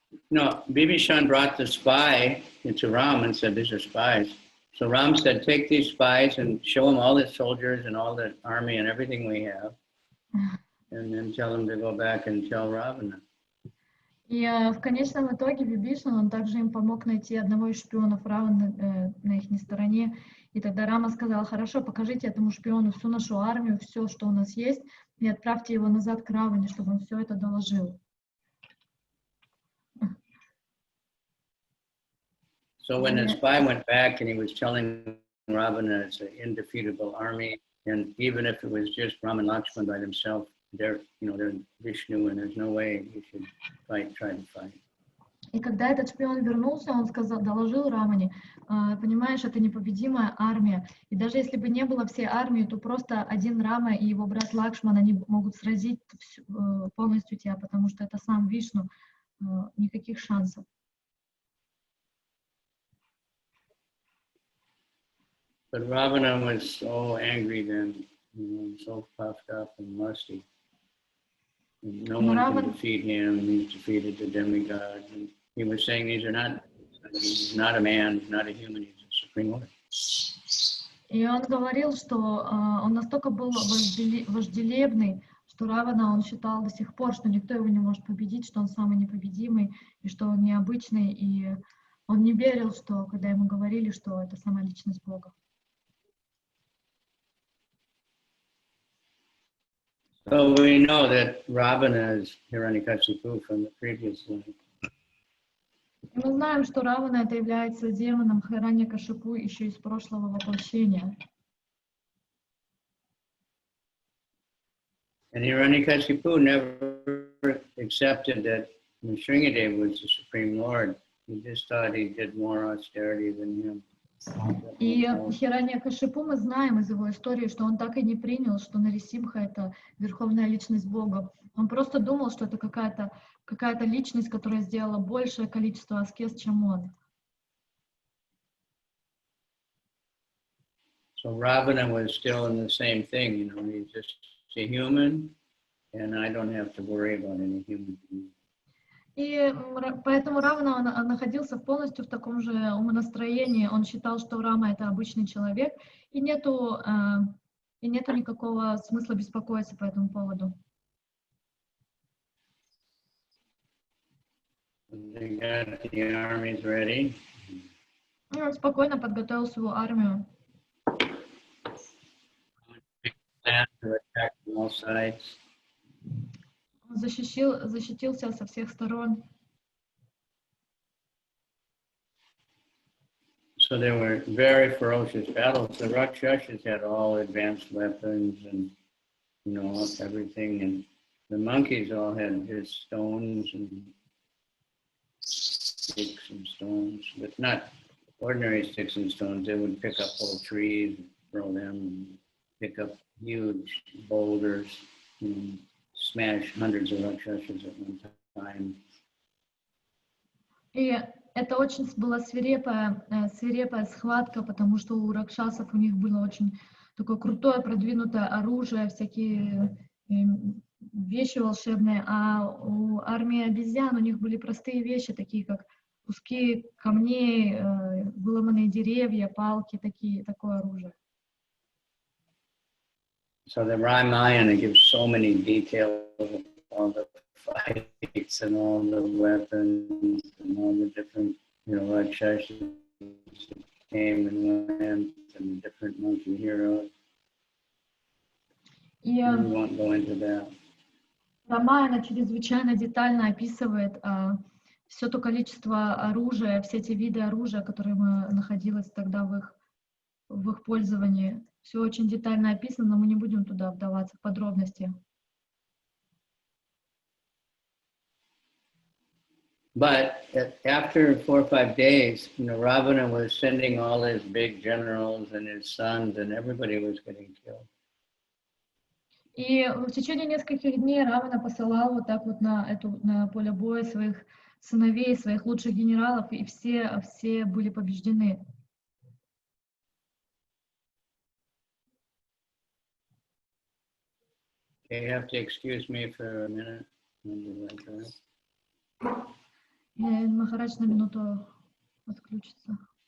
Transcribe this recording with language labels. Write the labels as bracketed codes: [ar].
[en] No, Bibhishan brought the spy into Ram and said, "These are spies." So Ram said, "Take these spies and show them all the soldiers and all the army and everything we have, and then tell them to go back and tell Ravana." [ru] И в конечном итоге Вибишан, он также им помог найти одного из шпионов Равана на их стороне. И тогда Рама сказал: хорошо, покажите этому шпиону всю нашу армию, все, что у нас есть, и отправьте его назад к Раване, чтобы он все это доложил. [en] So when the spy went back and he was telling Ravana it's an indefeatable army, and even if it was just Ram and Lakshman by themselves, they're Vishnu, and there's no way you should try to fight. [ru] И когда этот шпион вернулся, он доложил Рамане: понимаешь, это непобедимая армия, и даже если бы не было всей армии, то просто один Рама и его брат Лакшман, они могут сразить полностью тебя, потому что это сам Вишну, никаких шансов. [en] But Ravana was so angry then, so puffed up and lusty. And no one can defeat him. He's defeated the demigod. And he was saying he's not a man, he's not a human, he's a supreme Lord. [ru] И он говорил, что он настолько был вожделебный, что Равана он считал до сих пор, что никто его не может победить, что он самый непобедимый, и что он необычный, и он не верил, что когда ему говорили, что это сама личность Бога. [en] So we know that Ravana is Hiranyakashipu from the previous life. [ru] Мы знаем, что Равана это является демоном Хираньякашипу еще из прошлого воплощения. [en] And Hiranyakashipu never accepted that Nrsimhadev was the Supreme Lord. He just thought he did more austerity than him. [ru] И Хираньякашипу мы знаем из его истории, что он так и не принял, что Нарисимха это верховная личность Бога. Он просто думал, что это какая-то личность, которая сделала большее количество аскез, чем он. [en] So Ravana was still in the same thing, he's just a human, and I don't have to worry about any human being. [ru] И поэтому Равана находился полностью в таком же умонастроении. Он считал, что Рама это обычный человек, и нету никакого смысла беспокоиться по этому поводу. [en] They got the armies ready. [ru] И он спокойно подготовил свою армию. [en] To attack from all sides. [ru] Он защитился со всех сторон. [en] So there were very ferocious battles. The Rakshasas had all advanced weapons and, everything. And the monkeys all had just stones and sticks and stones, but not ordinary sticks and stones. They would pick up whole trees and throw them, and pick up huge boulders, smash hundreds of Rakshasas at one time. [ru] И это очень была свирепая схватка, потому что у ракшасов у них было очень такое крутое, продвинутое оружие, всякие вещи волшебные, а у армии обезьян у них были простые вещи, такие как куски камней, выломанные деревья, палки, такое оружие. [en] So the Ramayana gives so many details of all the fights and all the weapons and all the different, Rakshasas that came and went and the different monkey heroes. We won't go into that. [ru] Рамаяна чрезвычайно детально описывает все то количество оружия, все те виды оружия, которые находилось тогда в их пользовании. Все очень детально описано, но мы не будем туда вдаваться в подробности. [en] But after 4 or 5 days, Ravana was sending all his big generals and his sons, and everybody was getting killed. [ru] И в течение нескольких дней Равана посылал вот так вот на поле боя своих сыновей, своих лучших генералов, и все были побеждены. [en] Okay, you have to excuse me for a minute. [ru] Махарадж на минуту отключится.